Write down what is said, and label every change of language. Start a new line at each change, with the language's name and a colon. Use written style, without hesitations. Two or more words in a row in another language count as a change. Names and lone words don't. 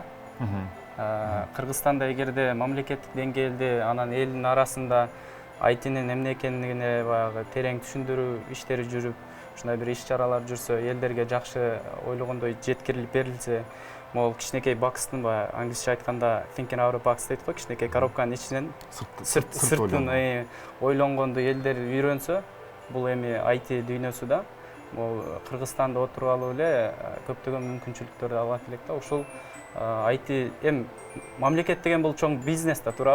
Kyrgyz: Кыргызстанда эгерде мамлекеттик деңгээлде анан элдин арасында айтинин эмне экендигине баягы терең түшүндүрүү иштери жүрүп, ушундай бир иш-чаралар жүрсө, элдерге жакшы ойлогондой жеткирилип берилсе, могул кичинекей бакстын баягы англисче айтканда
English: thinking out of the box
Kyrgyz: дейт го, кичинекей коробканын ичинен сырттын ойлонгонду элдер үйрөнсө, бул эми IT дүйнөсү да, бул Кыргызстанда отуруп алып эле көптөгөн мүмкүнчүлүктөрдү алат элек да. Ушул IT эми мамлекет деген бул чоң бизнес да, туурабы?